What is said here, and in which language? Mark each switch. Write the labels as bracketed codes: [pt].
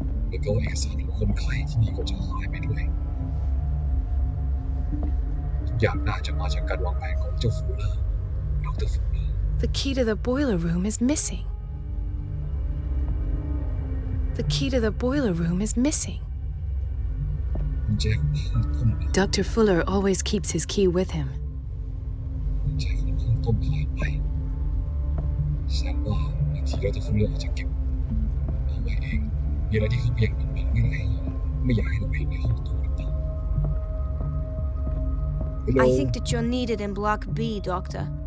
[th] แล้วก็เอกสารของคนไข้ที่นี่ก็จะหายไปด้วยทุกอย่างน่าจะมาจากการวางแผนของเจ้าฟูเลอร์ดรฟูเลอร์ [en] The key to the boiler room is missing. The key to the boiler room is missing. [th] กุญแจของห้องต้ม [en] Dr. Fuller always keeps his key with him. [th] กุญแจของห้องต้มหายไปแสดงว่าบางทีดรฟูเลอร์อาจจะเก็บเอาไว้เองมีอะไรที่เขาเบี่ยงมันไม่อยากให้เราเห็นในห้องต้มหรือเปล่า [en] I think that you're needed in Block B, Doctor.